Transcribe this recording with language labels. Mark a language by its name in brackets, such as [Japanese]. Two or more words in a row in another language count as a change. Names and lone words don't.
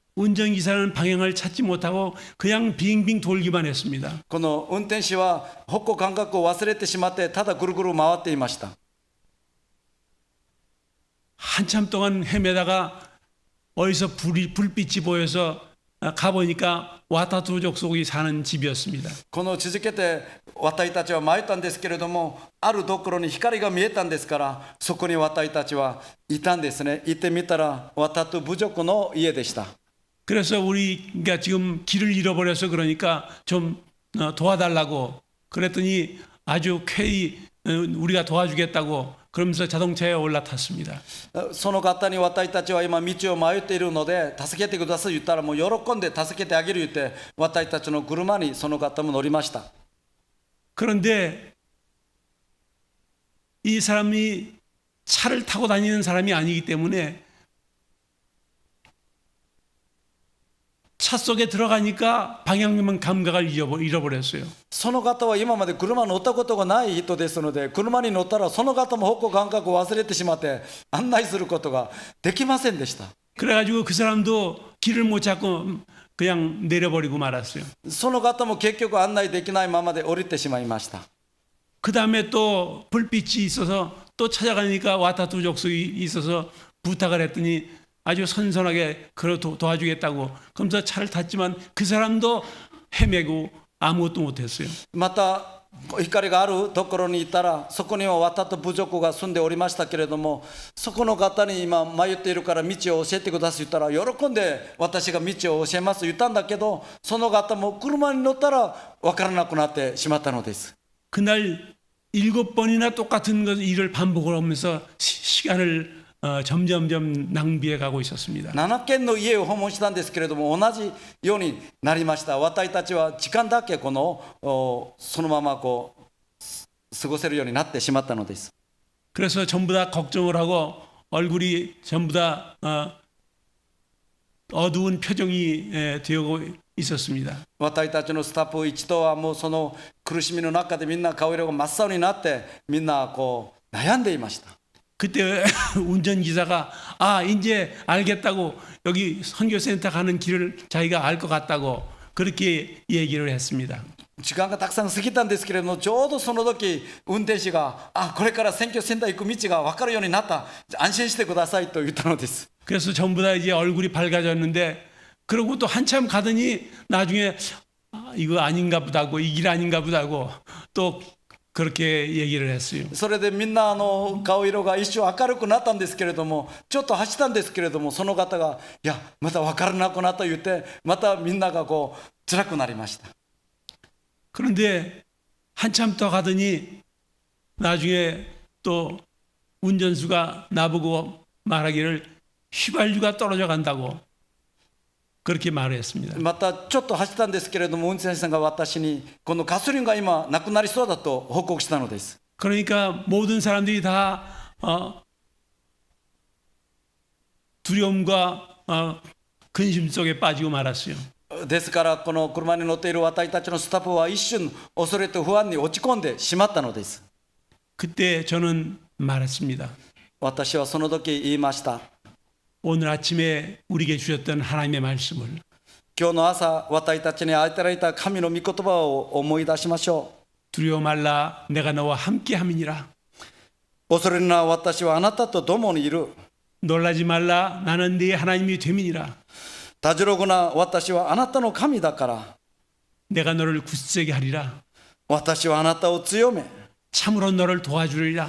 [Korean] 운전기사는 방향을 찾지 못하고 그냥 빙빙 돌기만 했습니다. [Japanese] この運転手は方向感覚を忘れてしまってただぐるぐる回っていました。 [Korean] 한참 동안 헤매다가 어디서 불빛이 보여서 가보니까 와타투족 속이 사는 집이었습니다. [Japanese] この続けて私たちは迷ったんですけれども、あるところに光が見えたんですから、そこに私たちはいたんですね。行ってみたらワタト部族の家でした。 [Korean] 그래서 우리가 지금 길을 잃어버려서 그러니까 좀 도와달라고 그랬더니 아주 쾌히 우리가 도와주겠다고 그러면서 자동차에 올라탔습니다. [Japanese] その方に私たちは今道を迷っているので助けてください言ったらもう喜んで助けてあげる言って私たちの車にその方も乗りました。 [Korean] 그런데 이 사람이 차를 타고 다니는 사람이 아니기 때문에 차 속에 들어가니까 방향 감각을 잃어버렸어요. [Japanese] その方は今まで車に乗ったことがない人ですので、車に乗ったらその方も方向感覚を忘れてしまって案内することができませんでした。 [Korean] 그래가지고 그 사람도 길을 못 찾고 그냥 내려버리고 말았어요. [Japanese] その方も結局案内できないままで降りてしまいました。 [Korean] 그 다음에 또 불빛이 있어서 또 찾아가니까 와타투 족속이 있어서 부탁을 했더니 아주 선선하게 도와주겠다고 그러면서 차를 탔지만 그 사람도 헤매고 아무것도 못했어요. [Japanese] また光があるところにいたらそこにはワタト部族が住んでおりましたけれども、そこの方に今迷っているから道を教えてください言ったら喜んで私が道を教えます言ったんだけど、その方も車に乗ったら分からなくなってしまったのです。 [Korean] 그날 7번이나 똑같은 일을 반복하면서 시간을 점점점 낭비해 가고 있었습니다. [Japanese] 7 軒の家を訪問したんですけれども同じようになりました。私たちは時間だけそのまま過ごせるようになってしまったのです。 [Korean] 그래서 전부 다 걱정을 하고 얼굴이 전부 다 어두운 표정이 되고 있었습니다. [Japanese] 私たちのスタッフ一同はもうその苦しみの中でみんな顔色が真っ青になってみんな悩んでいました。 [Korean] 그때 운전기사가 이제 알겠다고 여기 선교센터 가는 길을 자기가 알 것 같다고 그렇게 얘기를 했습니다. [Japanese] 時間がたくさん過ぎたんですけれども、ちょうどその時運転手がこれから選挙センター行く道が分かるようになった、安心してくださいと言ったのです。 [Korean] 그래서 전부 다 이제 얼굴이 밝아졌는데 그러고 또 한참 가더니 나중에 이거 아닌가 보다고 이 길 아닌가 보다고 또 그렇게 얘기를 했어요. [Japanese] それでみんな顔色が一瞬明るくなったんですけれども、ちょっと走ったんですけれども、その方がいやまた分からなくなった言ってまたみんなが辛くなりました。 [Korean] 그런데 한참 더 가더니 나중에 또 운전수가 나보고 말하기를 휘발유가 떨어져 간다고 그렇게 말했습니다. [Japanese] またちょっと走ったんですけれども運転手さんが私にこのガソリンが今なくなりそうだと報告したのです。 [Korean] 그러니까 모든 사람들이 다 두려움과 근심 속에 빠지고 말았어요. [Japanese] ですからこの車に乗っている私たちのスタッフは一瞬恐れと不安に落ち込んでしまったのです。 [Korean] 그때 저는 말했습니다. [Japanese] 私はその時言いました。 [Korean] 오늘 아침에 우리에게 주셨던 하나님의 말씀을 [Japanese] 今日の朝私たちに与えられた神の御言葉を思い出しましょう。 [Korean] 두려워 말라 내가 너와 함께 함이니라. [Japanese] 恐れるな私はあなたと共にいる。 [Korean] 놀라지 말라 나는 네 하나님이 됨이니라. [Japanese] たじろぐな私はあなたの神だから。 [Korean] 내가 너를 굳세게 하리라. [Japanese] 私はあなたを強め [Korean] 참으로 너를 도와주리라.